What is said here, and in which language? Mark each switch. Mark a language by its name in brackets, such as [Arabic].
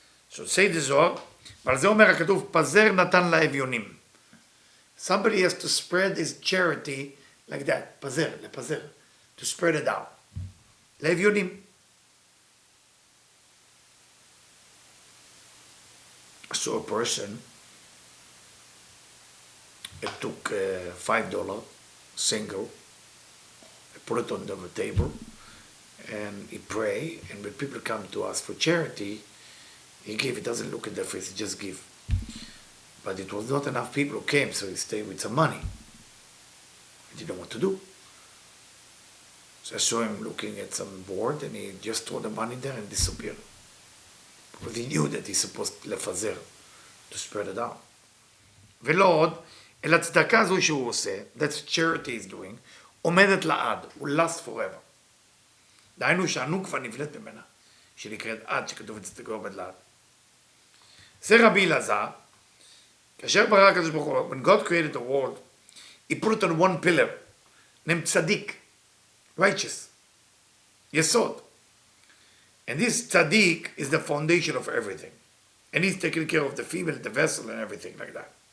[English] So say the Zohar, [Hebrew] ועל זה אומר הכתוב, פזר נתן לאביונים. [English] Somebody has to spread his charity like that, פזר, לפזר, to spread it out. לאביונים. So a person, it took $5 single, put it on the table, and he pray, and when people come to us for charity, he give. He doesn't look at their face, he just give. But it was not enough people who came, so he stayed with some money. He didn't know what to do. So I saw him looking at some board, and he just threw the money there and disappeared. Because he knew that he's supposed to לפזר, to spread it out. [Hebrew] ולא עוד, אלא הצדקה הזו שהוא עושה, [English] that's charity is doing, [Hebrew] עומדת לעד, [English] will last forever. [Hebrew] דהיינו שהנוקבה נבלט ממנה, שנקראת עד, שכתוב את צדקה עומד לעד. זה רבי אלעזר, כאשר ברא הקדוש ברוך הוא, [English] when God created the world, he put it on one pillar, named צדיק, righteous, יסוד. And this tzaddik is the foundation of everything. And he's taking care of the female, the vessel, and everything like that.